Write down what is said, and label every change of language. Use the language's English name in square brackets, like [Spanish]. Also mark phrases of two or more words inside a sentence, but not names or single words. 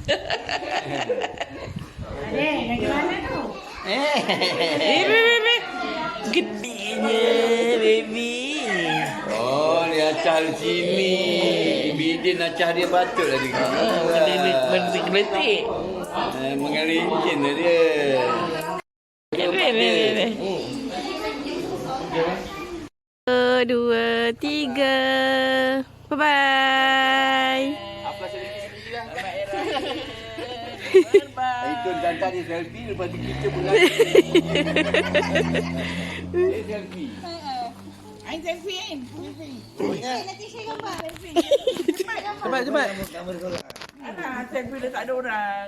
[Malay] Yang mana tu? Baby. Gedenya, baby. Oh, dia acah di sini. Bidin acah dia patut lah dia. Menggeletik. Mengelincin lah dia. Baby. 1, 2, 3. Bye-bye. Itu jantan dia selfie lepas tu kita pula. Dia selfie. Ain selfie Ain. Nanti saya gambar. Cepat. Selfie dah tak ada orang.